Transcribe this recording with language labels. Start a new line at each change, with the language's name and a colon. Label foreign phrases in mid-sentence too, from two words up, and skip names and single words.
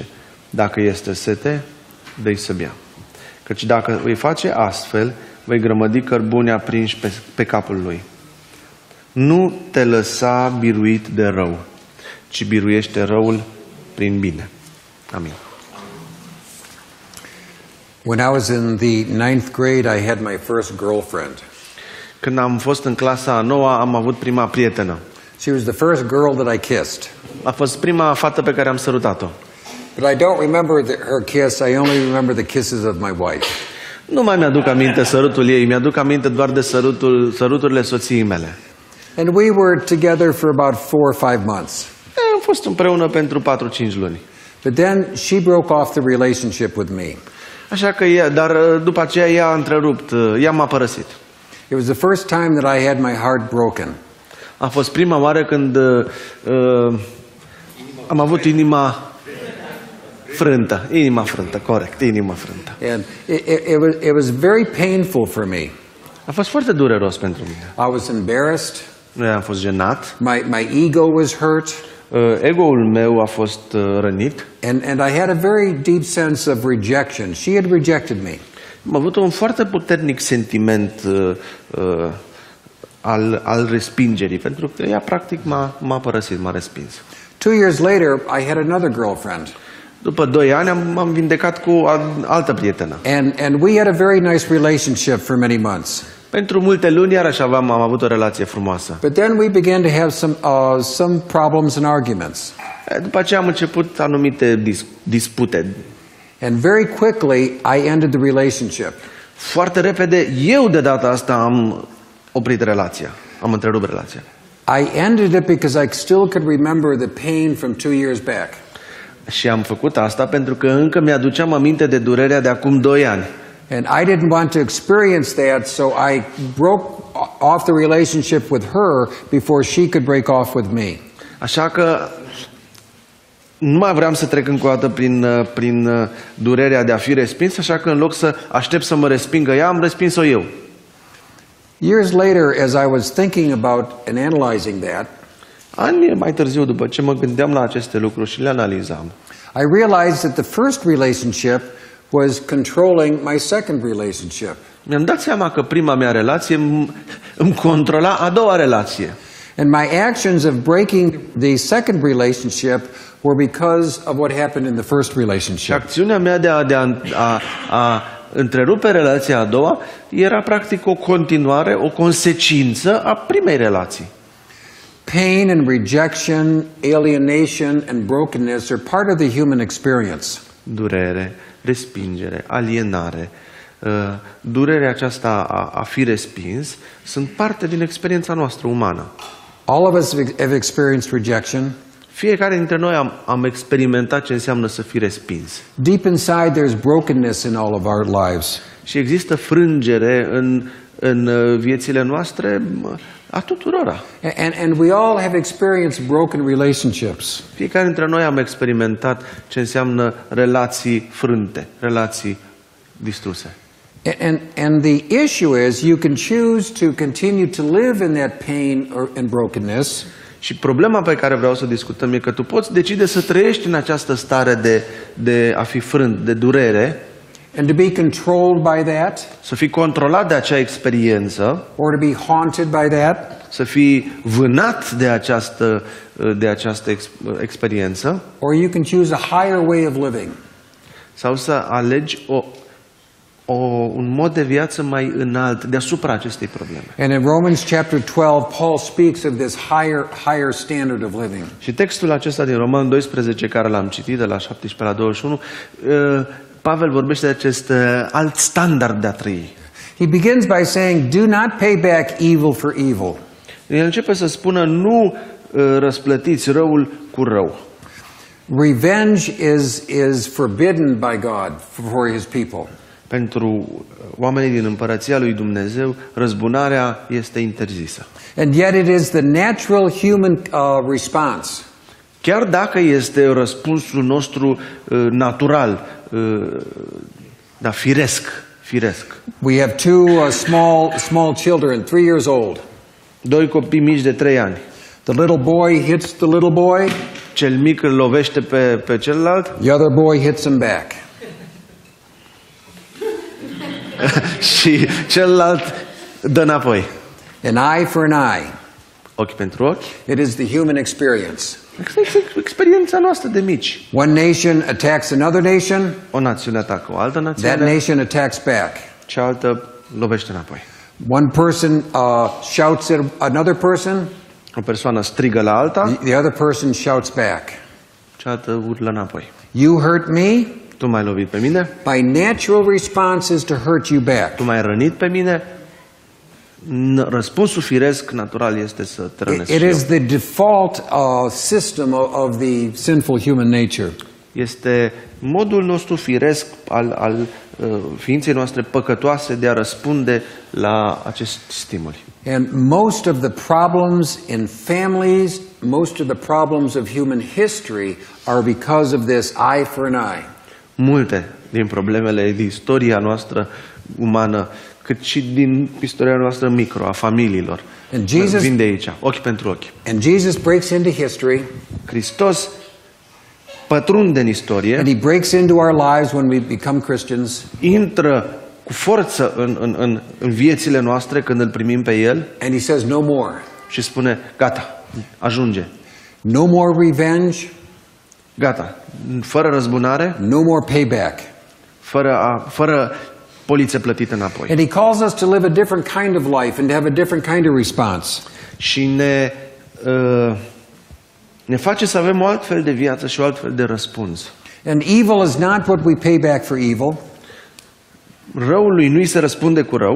Romanian: Dacă este sete, dă-i să bea. Căci dacă îi face astfel, vei grămădi cărbuni aprinși pe capul lui. Nu te lăsa biruit de rău, ci biruiește răul prin bine. Amin.
English: When I was in the 9th grade, I had my first girlfriend.
Romanian: Când am fost în clasa a 9-a, am avut prima prietenă.
English: She was the first girl that I kissed.
Romanian: A fost prima fată pe care am sărutat-o.
English: But I don't remember her kiss, I only remember the kisses of my wife.
Romanian: Nu mai mi-aduc aminte sărutul ei, mi-aduc aminte doar de săruturile soției mele.
English: And we were together for about 4 or 5 months.
Romanian: Am fost împreună pentru 4-5 luni.
English: But then she broke off the relationship with me.
Romanian: Așa că dar după aceea ea a întrerupt, ea m-a părăsit.
English: It was the first time that I had my heart broken.
Romanian: A fost prima oară când am avut inima frântă. Inima frântă, corect, inima frântă.
English: And it was very painful for me.
Romanian: A fost foarte dureros pentru mine.
English: I was embarrassed.
Romanian: Am fost jenat.
English: My ego was hurt.
Romanian: Ego-ul meu a fost rănit.
English: And I had a very deep sense of rejection. She had rejected me.
Romanian: Am avut un foarte puternic sentiment al respingerii, pentru că ea practic m-a părăsit, m-a respins.
English: 2 years later, I had another girlfriend.
Romanian: După 2 ani m-am vindecat cu altă prietenă.
English: And we had a very nice relationship for many months.
Romanian: Pentru multe luni iarăși am avut o relație frumoasă.
English: But then we began to have some problems and arguments.
Romanian: După aceea am început anumite dispute.
English: And very quickly I ended the relationship.
Romanian: Foarte repede eu de data asta am oprit relația. Am întrerupt relația.
English: I ended it because I still could remember the pain from 2 years back.
Romanian: Și am făcut asta pentru că încă mi-aduceam aminte de durerea de acum 2 ani.
English: And I didn't want to experience that, so I broke off the relationship with her before she could break off with me.
Romanian: Așa că nu mai vreau să trec încă o dată prin durerea de a fi respins, așa că în loc să aștept să mă respingă ea, am respins-o eu.
English: Years later, as I was thinking about and analyzing that,
Romanian: ani mai târziu, după ce mă gândeam la aceste lucruri și le analizam,
English: I realized that the first relationship was controlling my second relationship.
Romanian: mi-am dat seama că prima mea relație îmi controla a doua relație.
English: And my actions of breaking the second relationship were because of what happened in the first
Romanian: Și
English: relationship.
Romanian: acțiunea mea de a întrerupe relația a doua era practic o continuare, o consecință a primei relații.
English: Pain and rejection, alienation and brokenness are part of the human experience.
Romanian: Durere, respingere, alienare, durerea aceasta a fi respins sunt parte din experiența noastră umană.
English: All of us have experienced rejection.
Romanian: Fiecare dintre noi am experimentat ce înseamnă să fii respins.
English: Deep inside there's brokenness in all of our lives.
Romanian: Și există frângere în viețile noastre a tuturora.
English: And we all have experienced broken relationships.
Romanian: Fiecare dintre noi am experimentat ce înseamnă relații frânte, relații distruse.
English: And the issue is you can choose to continue to live in that pain and brokenness.
Romanian: Și problema pe care vreau să discutăm e că tu poți decide să trăiești în această stare de a fi frânt, de durere,
English: and to be controlled by that,
Romanian: să fii controlat de acea experiență,
English: or to be haunted by that,
Romanian: să fii vânat de această experiență,
English: or you can choose a higher way of living.
Romanian: sau să alegi un mod de viață mai înalt deasupra acestei probleme.
English: And in Romans chapter 12, Paul speaks of this higher standard of living.
Romanian: Și textul acesta din Roman 12, care l-am citit, de la 17 la 21, Pavel vorbește de acest alt standard de a trăi.
English: He begins by saying, do not pay back evil for evil.
Romanian: El începe să spună, nu răsplătiți răul cu rău.
English: Revenge is forbidden by God for his people.
Romanian: Pentru oamenii din împărăția lui Dumnezeu, răzbunarea este interzisă.
English: And yet it is the natural human response.
Romanian: Chiar dacă este răspunsul nostru natural, da, firesc.
English: We have two small children, 3 years old.
Romanian: 2 copii mici de 3 ani.
English: The little boy hits the little boy.
Romanian: Cel mic îl lovește pe celălalt.
English: The other boy hits him back.
Romanian: Și celălalt dă înapoi.
English: An eye for an eye.
Romanian: Ochi pentru ochi.
English: It is the human experience.
Romanian: Este experiența noastră de mici.
English: One nation attacks another nation.
Romanian: O națiune atacă o altă națiune.
English: That nation attacks back.
Romanian: Cealaltă lovește înapoi.
English: One person shouts at another person.
Romanian: O persoană strigă la alta.
English: The other person shouts back.
Romanian: Cealaltă urlă înapoi.
English: You hurt me.
Romanian: Tu m-ai lovit pe mine.
English: My natural response is to hurt you back.
Romanian: Tu m-ai rănit pe mine. Răspunsul firesc natural este să te rănesc.
English: It is the default system of the sinful human nature.
Romanian: Este modul nostru firesc al ființei noastre păcătoase de a răspunde la acest stimul.
English: And most of the problems in families, most of the problems of human history are because of this eye for an eye.
Romanian: Multe din problemele din istoria noastră umană, cât și din istoria noastră micro, a familiilor, vin de aici, ochi pentru ochi.
English: And Jesus breaks into history.
Romanian: Hristos pătrunde în istorie.
English: And he breaks into our lives when we become Christians.
Romanian: Intră cu forță în viețile noastre când îl primim pe El.
English: And he says no more.
Romanian: Și spune, gata, ajunge.
English: No more revenge.
Romanian: Gata, fără răzbunare.
English: No more payback.
Romanian: Fără poliță plătită înapoi.
English: And he calls us to live a different kind of life and to have a different kind of response.
Romanian: Și ne face să avem o altfel de viață și o altfel de răspuns.
English: And evil is not what we pay back for evil.
Romanian: Răului nu-i se răspunde cu rău.